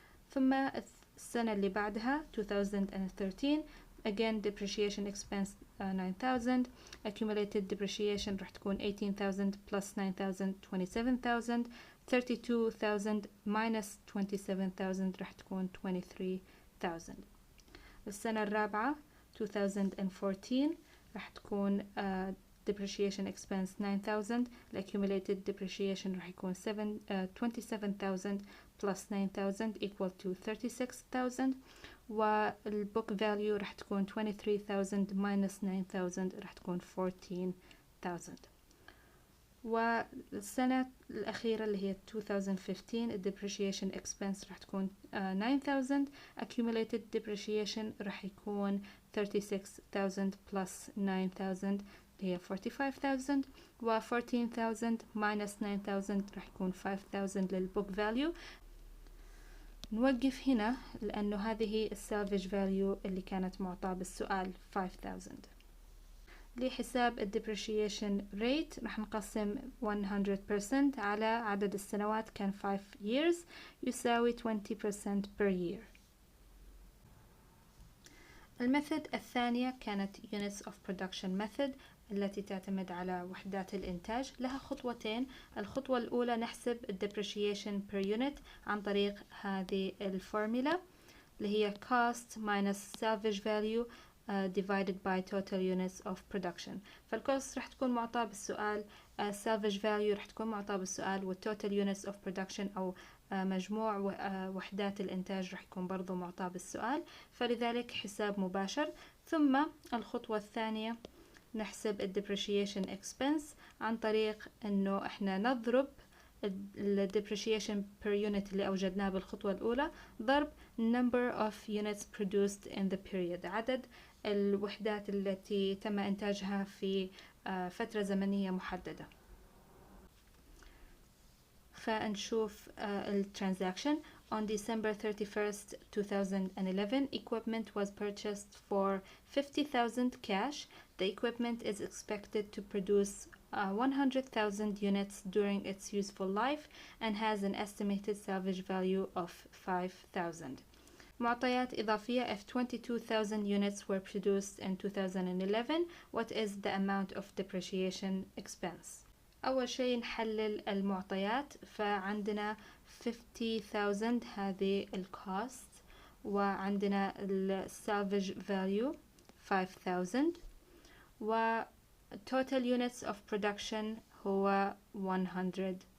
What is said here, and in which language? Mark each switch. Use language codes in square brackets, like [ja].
[ar] ثم السنة اللي بعدها 2013 again depreciation expense 9000. [en] accumulated depreciation راح تكون 18000 plus 9000 27000. [ar] 32000 minus 27000 راح تكون 23000. السنة الرابعة 2014 راح تكون depreciation expense 9000. [en] accumulated depreciation راح يكون 27000 plus 9000 equal to 36,000. [ar] والbook value راح تكون 23,000 minus 9,000 راح تكون 14,000. والسنة الأخيرة اللي هي 2015 depreciation expense راح تكون 9,000. accumulated depreciation راح يكون 36,000 plus 9,000 اللي هي 45,000. و 14,000 minus 9,000 راح يكون 5,000 للbook value. نوقف هنا لأنه هذه السالفج فاليو اللي كانت معطاة بالسؤال 5000. لحساب الديبريشيشن ريت راح نقسم 100% على عدد السنوات كان 5 years يساوي 20% per year. الميثود الثانية كانت units of production method التي تعتمد على وحدات الإنتاج. لها خطوتين. الخطوة الأولى نحسب depreciation per unit عن طريق هذه الفورمولا اللي هي [en] cost minus salvage value divided by total units of production. [ar] فالكوست راح تكون معطاة بالسؤال، salvage value راح تكون معطاة بالسؤال، والtotal units of production أو مجموع وحدات الإنتاج راح يكون برضو معطاة بالسؤال، فلذلك حساب مباشر. ثم الخطوة الثانية نحسب depreciation expense عن طريق انه احنا نضرب depreciation per unit اللي اوجدناه بالخطوة الاولى ضرب [en] number of units produced in the period، [ar] عدد الوحدات التي تم انتاجها في فترة زمنية محددة. فنشوف الترانزاكشن. [en] On December 31st, 2011, equipment was purchased for 50,000 cash. The equipment is expected to produce 100,000 units during its useful life and has an estimated salvage value of 5,000. [ar] معطيات إضافية: [en] if 22,000 units were produced in 2011, what is the amount of depreciation expense? [ar] أول شيء نحلل المعطيات. فعندنا 50,000 هذه الكوست، وعندنا السالفج فاليو 5,000، و total units of production هو 100,000.